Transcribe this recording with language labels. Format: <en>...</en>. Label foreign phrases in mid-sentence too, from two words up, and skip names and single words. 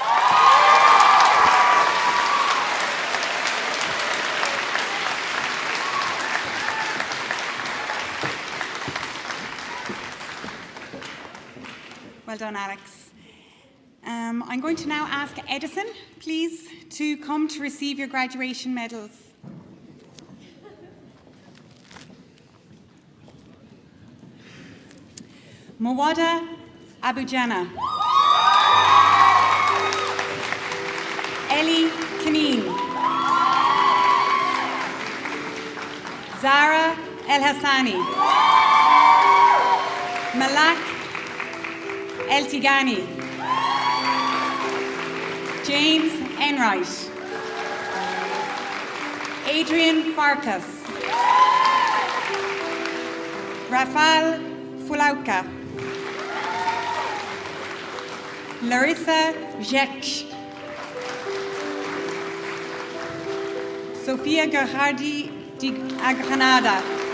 <en>Well done, Alex. I'm going to now ask Edison, please, to come to receive your graduation medals. Mawada Abujana. Ellie Kaneen. Zara El Hassani. Malak El Tigani. James Enright. Adrian Farkas. Rafael Fulauka. Larissa Jek. Sofia Gerhardi de Agranada.</en>